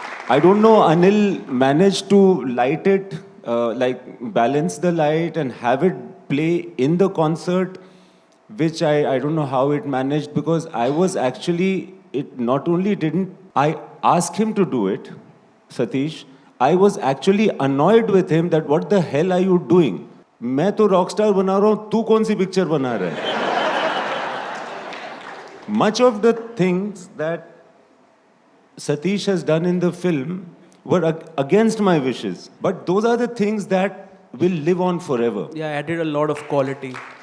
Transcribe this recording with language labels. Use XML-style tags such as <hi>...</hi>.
<en>I don't know, Anil managed to light it, like balance the light and have it play in the concert, which I don't know how it managed, because I was actually, it not only didn't, I asked him to do it, Satish, I was actually annoyed with him that what the hell are you doing?</en> <hi>मैं तो Rockstar बना रहा हूँ, तू कौन सी picture बना रहा है?</hi> <en>Much of the things that Satish has done in the film were against my wishes. But those are the things that will live on forever. Yeah, added a lot of quality.</en>